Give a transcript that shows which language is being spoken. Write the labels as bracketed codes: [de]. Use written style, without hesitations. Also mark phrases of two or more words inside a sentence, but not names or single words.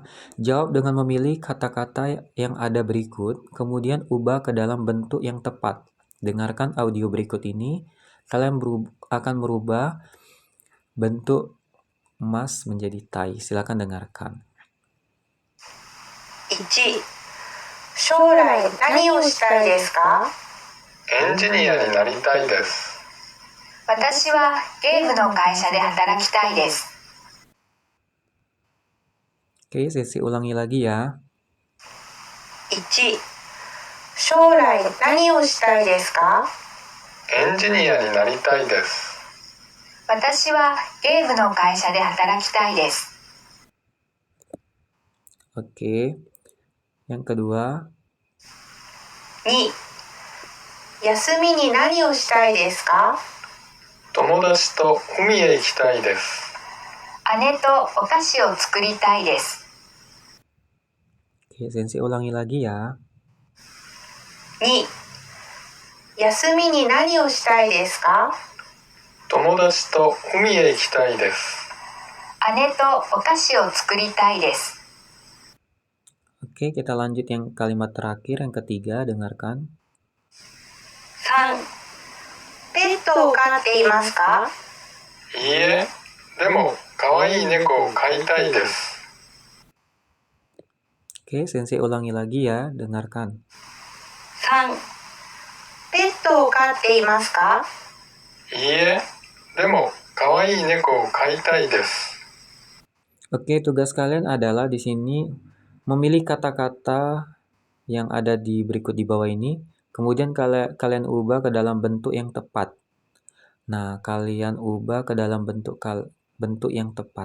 [id] Jawab dengan memilih kata-kata yang ada berikut, kemudian ubah ke dalam bentuk yang tepat. Dengarkan audio berikut ini. Kalian akan merubah bentuk mas menjadi tai. Silakan dengarkan. [ja] 1、将来何をしたいですか？エンジニアになりたいです。私はゲームの会社で働きたいです。 [id] Oke, sesi ulangi lagi ya. [ja] 1、将来何をしたいですか？エンジニアになりたいです。私はゲームの会社で働きたいです。 [id] Oke. Yang kedua. [ja] 2、休みに何をしたいですか？友達と海へ行きたいです。姉とお菓子を作りたいです。 [id] Oke, Sensei ulangi lagi ya. [ja] 2、休みに何をしたいですか？友達と海へ行きたいです。姉とお菓子を作りたいです。 [id] Oke, kita lanjut yang kalimat terakhir, yang ketiga, dengarkan. [ja] 3、ペットを飼っていますか？いいえ、でも可愛い猫を飼いたいです。 [id] Oke, Sensei ulangi lagi ya, dengarkan. [ja] 3、ペットを飼っていますか？いいえ、でも可愛い猫を飼いたいです。 [id] Oke, tugas kalian adalah di sini memilih kata-kata yang ada di berikut di bawah ini, kemudian kalian ubah ke dalam bentuk yang tepat. Nah, kalian ubah ke dalam bentuk yang tepat.